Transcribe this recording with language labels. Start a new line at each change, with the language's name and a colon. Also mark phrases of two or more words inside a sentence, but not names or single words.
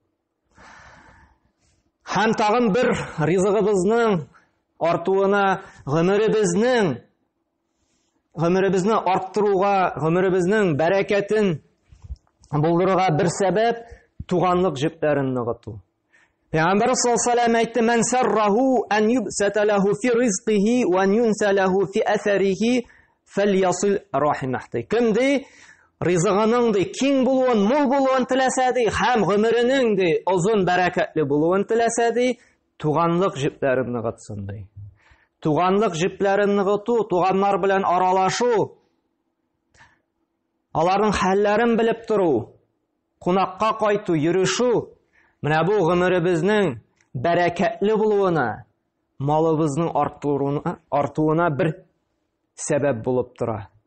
Tatar: Һәм тагын бер ризыгыбызның артуына, гомеребезне арттыруга, гомеребезнең бәрәкәтен булдыруга бер сәбәп туганлык җепләрен ныгыту. Пәйгамбәр саллаллаһу алейһи ва сәллям әйтте:
Arabic: "من سره أن يبسط له في رزقه وأن ينسأ له في أثره فليصل رحمه."
Tatar: Кем ди ризыгының ди киң булуын, мул булуын теләсә ди, һәм гомеренең ди озын бәрәкәтле булуын теләсә ди, туганлык җепләрен ныгытсын ди. Туганлык җепләрен ныгыту, туганнар белән аралашу, аларның хәлләрен белеп туру, кунакка кайту, йөрешү, менә бу гомеребезнең бәрәкәтле булуына, малыбызның артуына бер сәбәп булып тора.